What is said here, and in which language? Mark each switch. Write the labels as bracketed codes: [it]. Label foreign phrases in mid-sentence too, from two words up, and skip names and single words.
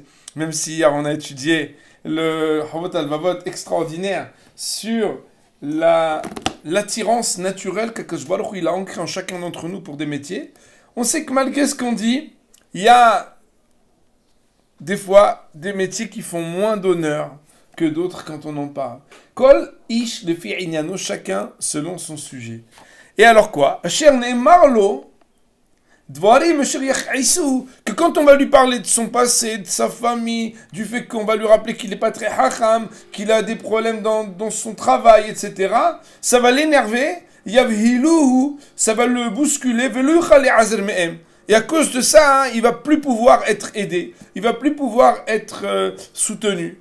[fr] Même si hier on a étudié le Havot al-Vavot extraordinaire sur l'attirance naturelle qu' [he] Akadosh Baruch Hu [fr] il a ancrée en chacun d'entre nous pour des métiers, on sait que malgré ce qu'on dit, il y a des fois des métiers qui font moins d'honneur que d'autres quand on en parle. [he] Kol ish lefi inyano, [fr] chacun selon son sujet. Et alors quoi? [he] Asher ne'emar lo [fr] que quand on va lui parler de son passé, de sa famille, du fait qu'on va lui rappeler qu'il n'est pas très hacham, qu'il a des problèmes dans son travail, etc., ça va l'énerver, ça va le bousculer, et à cause de ça, hein, il va plus pouvoir être aidé, il va plus pouvoir être soutenu.